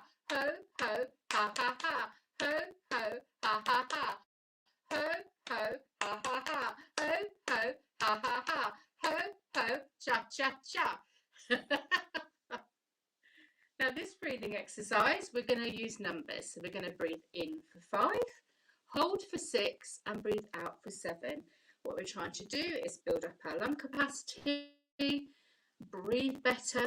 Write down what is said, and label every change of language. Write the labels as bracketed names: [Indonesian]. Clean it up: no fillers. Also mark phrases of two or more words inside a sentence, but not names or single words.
[English] Ho, ho, ha, ha, ha. Ho, ho, ha, ha, ha. Ho, ho, ha, ha, ha. Ho, ho, ha, ha, ha. Ho, ho, cha, cha, cha. Now this breathing exercise, we're going to use numbers. So we're going to breathe in for 5, hold for 6, and breathe out for 7. What we're trying to do is build up our lung capacity, breathe better.